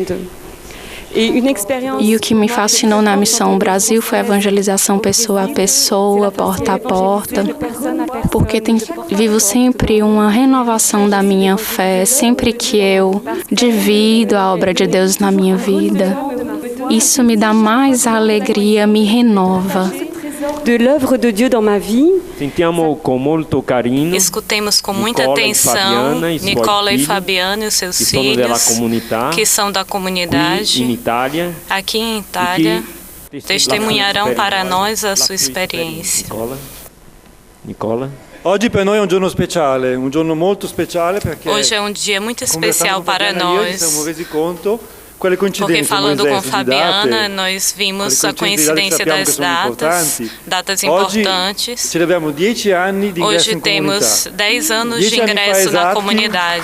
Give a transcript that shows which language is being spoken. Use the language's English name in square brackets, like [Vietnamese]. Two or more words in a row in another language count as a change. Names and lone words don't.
[Portuguese] E o que me fascinou na Missão Brasil foi a evangelização pessoa a pessoa, porta a porta, porque vivo sempre uma renovação da minha fé, sempre que eu divido a obra de Deus na minha vida. Isso me dá mais alegria, me renova. [French] De l'œuvre de Dieu dans ma vie. [Portuguese] Sentiamo com muito carinho. Escutemos com muita atenção Nicola e Fabiana e os seus filhos, que são da comunidade aqui em Itália, testemunharão para nós a sua experiência. Nicola. [Italian] Oggi per noi è un giorno speciale, un giorno molto speciale perché [Portuguese] hoje é um dia muito especial para nós. Porque falando com Fabiana, nós vimos a coincidência das datas importantes. Hoje temos 10 anos de ingresso na comunidade.